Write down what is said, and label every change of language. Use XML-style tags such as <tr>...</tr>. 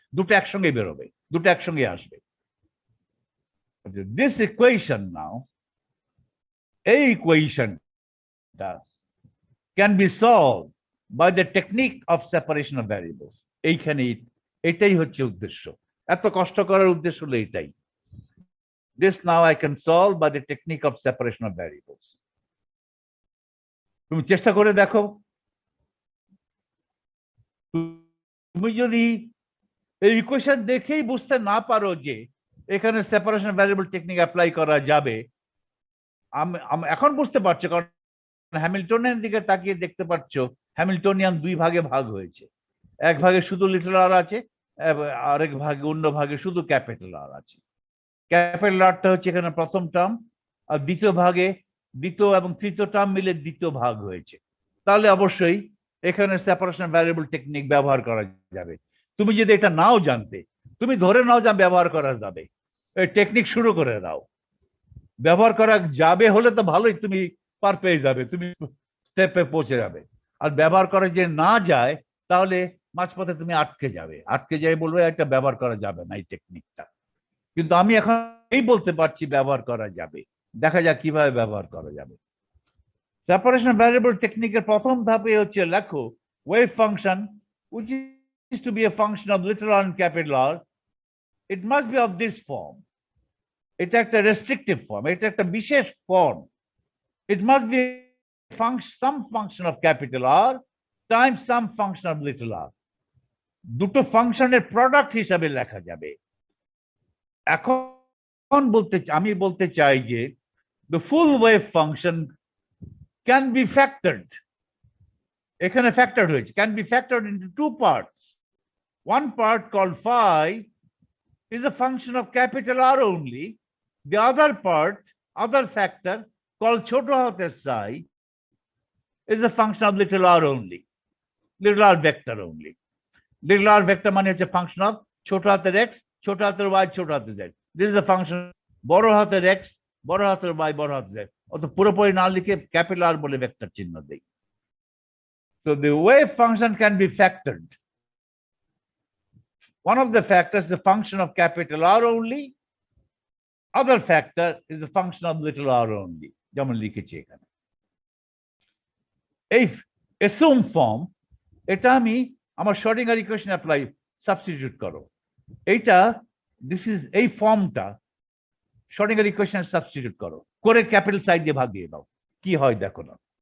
<bn>দুটো একসঙ্গে বেরোবে, দুটো একসঙ্গে আসবে।</bn> <en>This equation now, a equation can be solved by the technique of separation of variables.</en> <bn>এইখানে এটাই হচ্ছে উদ্দেশ্য, এত কষ্ট করার উদ্দেশ্য হলো এটাই।</bn> <en>This now I can solve by the technique of separation of variables.</en> <bn>তুমি চেষ্টা করে দেখো, তুমি যদি এই ইকুয়েশন দেখেই বুঝতে না পারো যে এখানে সেপারেশন ভ্যারিয়েবল টেকনিক অ্যাপ্লাই করা যাবে, আমি এখন বুঝতে পারছি, কারণ হ্যামিল্টনিয়ান দিকে তাকিয়ে দেখতে পাচ্ছ হ্যামিল্টনিয়ান দুই ভাগে ভাগ হয়েছে, এক ভাগে শুধু লিটল আর আছে, আরেক ভাগে অন্য ভাগে শুধু ক্যাপিটাল আর আছে। ক্যাপিটাল আরটা হচ্ছে এখানে প্রথম টার্ম, আর দ্বিতীয় ভাগে দ্বিতীয় এবং তৃতীয় টার্ম মিলে দ্বিতীয় ভাগ হয়েছে। তাহলে অবশ্যই এখানে সেপারেশন ভ্যারিয়েবল টেকনিক ব্যবহার করা যাবে। তুমি যদি এটা নাও জানতে, তুমি ধরে নাও যা ব্যবহার করা যাবে, এই টেকনিক শুরু করে দাও। ব্যবহার করা যাবে হলে তো ভালোই, তুমি পার পেয়ে যাবে, তুমি স্টেপে পৌঁছে যাবে। আর ব্যবহার করা যে না যায় তাহলে মাঝপথে তুমি আটকে যাবে, আটকে যাই বলবে একটা ব্যবহার করা যাবে না এই টেকনিকটা। কিন্তু আমি এখন এই বলতে পারছি ব্যবহার করা যাবে, দেখা যাক কিভাবে ব্যবহার করা যাবে। সেপারেশন ভ্যারিয়েবল টেকনিকের প্রথম ধাপে হচ্ছে লেখো wave function</bn> <en>which is to be a function of little r and capital R, it must be of this form.</en> <bn>এটা একটা রেস্ট্রিকটিভ ফর্ম, এটা একটা বিশেষ form.</bn> <en>It must be some function of capital R times some function of little r.</en> <bn>দুটো ফাংশনের product হিসাবে লেখা যাবে। এখন আমি বলতে চাই যে</bn> <en>the full wave function can be factored.</en> <bn>এখানে</bn> <en>factored</en> <bn>হয়েছে,</bn> <en>can be factored into two parts. One part called phi is a function of capital R only. The other part, other factor called</en> <bn>ছোট হাতের</bn> <en>psi is a function of little r only, little r vector only. Little r vector</en> <bn>মানে হচ্ছে</bn> <en>function of ছোট হাতের x, ছোট হাতের y, ছোট হাতের z. This is a function</en> <bn>বড় হাতের</bn> <en>x, বড় হাতের y, বড় হাতের z.</en> <bn>অত পুরোপুরি না লিখে ক্যাপিটাল আর বলে ভেক্টর চিহ্ন দেই।</bn> <en>So the wave function can be factored. One of the factors is a function of capital R only. Other factor is a function of little r only.</en> <bn>যেমন লিখেছি এখানে। এই assume form, এটা আমি আমার শ্রোডিঙ্গার ইকুয়েশন অ্যাপ্লাই সাবস্টিটিউট করো। এইটা এই ফর্মটা শ্রোডিঙ্গার ইকুয়েশন সাবস্টিটিউট করো, করে ক্যাপিটাল সাই দিয়ে ভাগ দিয়ে দাও, কি হয় দেখো না।</bn>